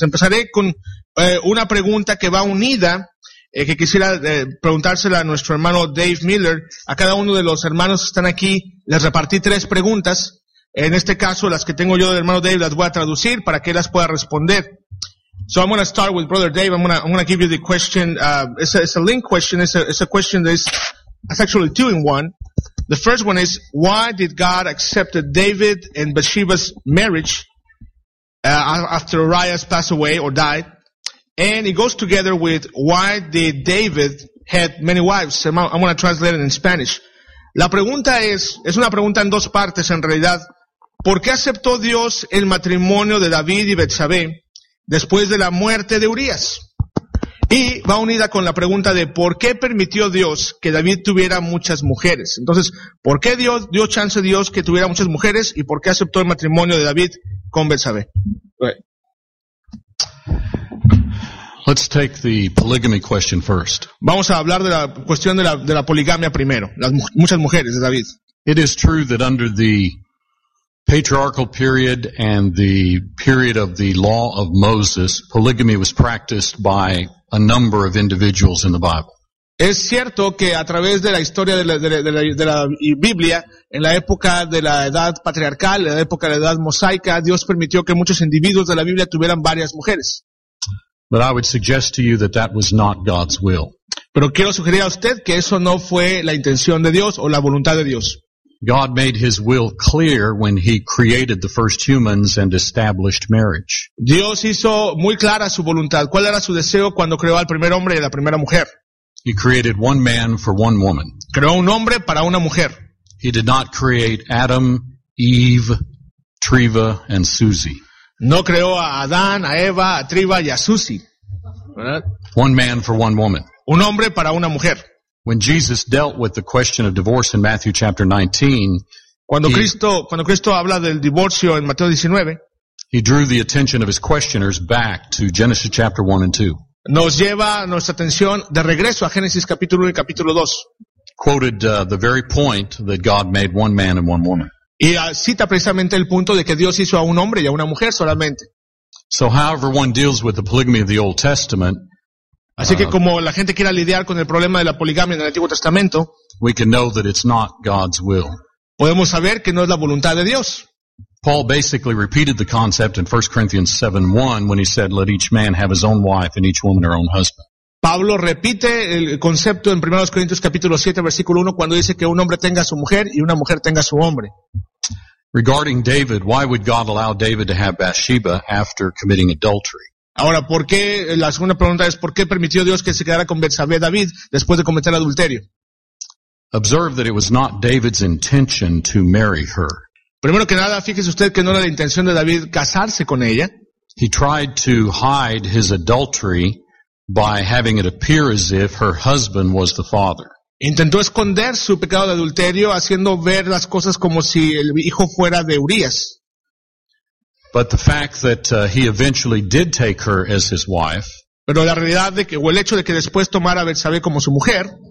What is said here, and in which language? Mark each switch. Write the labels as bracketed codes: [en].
[es] Empezaré con una pregunta que va unida, que quisiera preguntársela a nuestro hermano Dave Miller. A cada uno de los hermanos que están aquí, les repartí tres preguntas. En este caso, las que tengo yo del hermano Dave las voy a traducir para que él las pueda responder. [en] So I'm going to start with Brother Dave. I'm going to give you the question. It's a link question. It's a question that is actually two in one. The first one is, why did God accept David and Bathsheba's marriage after Uriah passed away or died? And it goes together with, why did David have many wives? I'm going to translate it in Spanish. [es] La pregunta es una pregunta en dos partes en realidad. ¿Por qué aceptó Dios el matrimonio de David y Betsabé después de la muerte de Urias? Y va unida con la pregunta de ¿por qué permitió Dios que David tuviera muchas mujeres? Entonces, ¿por qué Dios dio chance a Dios que tuviera muchas mujeres y por qué aceptó el matrimonio de David con Betsabé? [en] Let's take the polygamy question first. [es] Vamos a hablar de la cuestión de la poligamia primero, las muchas mujeres de David. [en] It is true that under the patriarchal period and the period of the law of Moses, polygamy was practiced by a number of individuals in the Bible. [es] Es cierto que a través de la historia de la Biblia, en la época de la edad patriarcal, en la época de la edad mosaica, Dios permitió que muchos individuos de la Biblia tuvieran varias mujeres. [en] But I would suggest to you that that was not God's will. [es] Pero quiero sugerir a usted que eso no fue la intención de Dios o la voluntad de Dios. [en] God made his will clear when he created the first humans and established marriage. [es] Dios hizo muy clara su voluntad. ¿Cuál era su deseo cuando creó al primer hombre y a la primera mujer? [en] He created one man for one woman. [es] Creó un hombre para una mujer. [en] He did not create Adam, Eve, Treva, and Susie. [es] No creó a Adán, a Eva, a Treva y a Susie. ¿Verdad? [en] One man for one woman. [es] Un hombre para una mujer. [en] When Jesus dealt with the question of divorce in Matthew chapter 19, [es] cuando Cristo habla del divorcio en Mateo 19, [en] he drew the attention of his questioners back to Genesis chapter 1 and 2. [es] Nos lleva nuestra atención de regreso a Génesis capítulo 1 y capítulo 2. [en] Quoted the very point that God made one man and one woman. [es] Y cita precisamente el punto de que Dios hizo a un hombre y a una mujer solamente. [en] So however one deals with the polygamy of the Old Testament, [es] así que como la gente quiera lidiar con el problema de la poligamia en el Antiguo Testamento, [en] we can know that it's not God's will. [es] Podemos saber que no es la voluntad de Dios. [en] Paul basically repeated the concept in 1 Corinthians 7:1 when he said, "Let each man have his own wife and each woman her own husband." [es] Pablo repite el concepto en 1 Corintios capítulo 7 versículo 1 cuando dice que un hombre tenga su mujer y una mujer tenga su hombre. [en] Regarding David, why would God allow David to have Bathsheba after committing adultery? [es] Ahora, ¿por qué? La segunda pregunta es, ¿por qué permitió Dios que se quedara con Betsabé David después de cometer adulterio? [en] Observe that it was not David's intention to marry her. [es] Primero que nada, fíjese usted que no era la intención de David casarse con ella. [en] He tried to hide his adultery by having it appear as if her husband was the father. [es] Intentó esconder su pecado de adulterio haciendo ver las cosas como si el hijo fuera de Urias. [en] But the fact that he eventually did take her as his wife, [es] pero la realidad de que, o el hecho de que después tomara a Betsabé como su mujer,